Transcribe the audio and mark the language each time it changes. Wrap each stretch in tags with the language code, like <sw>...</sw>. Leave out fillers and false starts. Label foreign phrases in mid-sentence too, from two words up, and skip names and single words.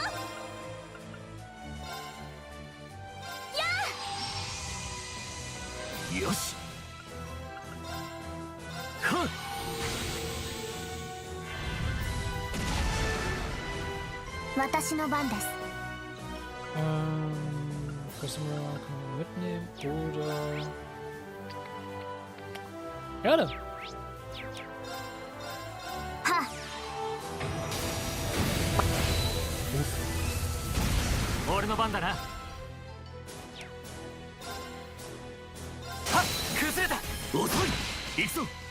<ja>よし。ふん。私の番です。</ja> <de>Customer kann man mitnehmen oder... Gerne! Ha!</de> <ja>俺の番だな。はっ、崩れた。遅い。行くぞ。</ja>